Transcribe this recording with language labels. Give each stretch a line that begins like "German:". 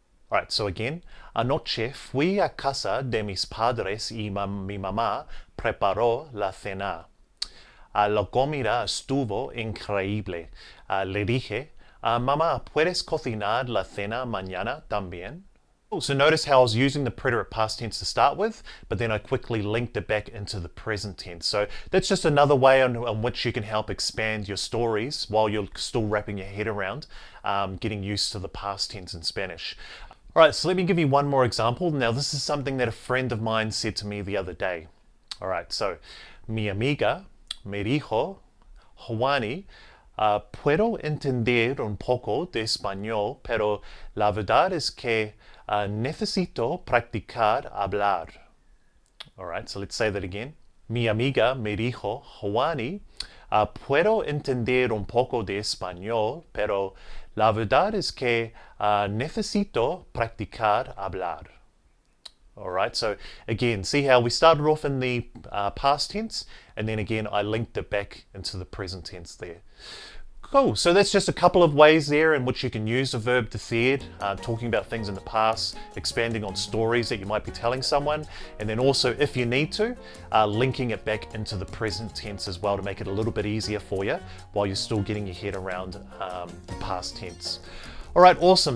English: Alright, so again,
Spanish: anoche fui a casa de mis padres y mi mamá preparó la cena. La comida estuvo increíble. Le dije, mamá, ¿puedes cocinar la cena mañana también?
English: So notice how I was using the preterite past tense to start with, but then I quickly linked it back into the present tense. So that's just another way on which you can help expand your stories while you're still wrapping your head around getting used to the past tense in Spanish. All right, so let me give you one more example. Now, this is something that a friend of mine said to me the other day. All right, so
Spanish: mi amiga me dijo, Juani, puedo entender un poco de español, pero la verdad es que necesito practicar hablar.
English: All right, so let's say that again.
Spanish: Mi amiga me dijo, Juani, puedo entender un poco de español, pero la verdad es que necesito practicar hablar.
English: All right, so again, see how we started off in the past tense, and then again, I linked it back into the present tense there. Cool, so that's just a couple of ways there in which you can use the verb decir, talking about things in the past, expanding on stories that you might be telling someone, and then also, if you need to, linking it back into the present tense as well to make it a little bit easier for you while you're still getting your head around the past tense. All right, awesome.